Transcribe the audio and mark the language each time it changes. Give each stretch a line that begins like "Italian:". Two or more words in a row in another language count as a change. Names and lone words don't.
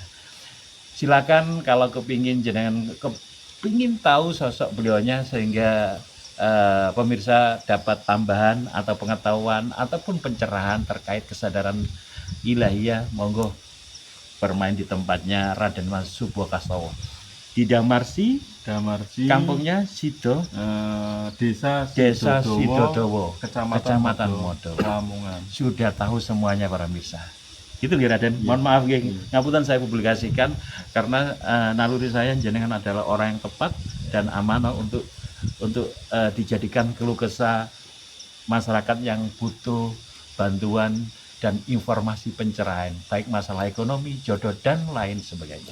Indonesian: Silakan kalau kepingin tahu sosok beliaunya sehingga pemirsa dapat tambahan atau pengetahuan ataupun pencerahan terkait kesadaran ilahiyah, monggo bermain di tempatnya Raden Mas Subo Kastowo di Damarsi, kampungnya Sido, Desa Sidodowo, Kecamatan Modo, Lamongan. Sudah tahu semuanya para pemirsa. Gitu nggih Raden. Mohon maaf
Javanese: nggih, ngapunten
Indonesian: saya publikasikan karena naluri saya jenengan adalah orang yang tepat dan amanah untuk dijadikan keluh kesah masyarakat yang butuh bantuan dan informasi pencerahan, baik masalah ekonomi, jodoh, dan lain sebagainya.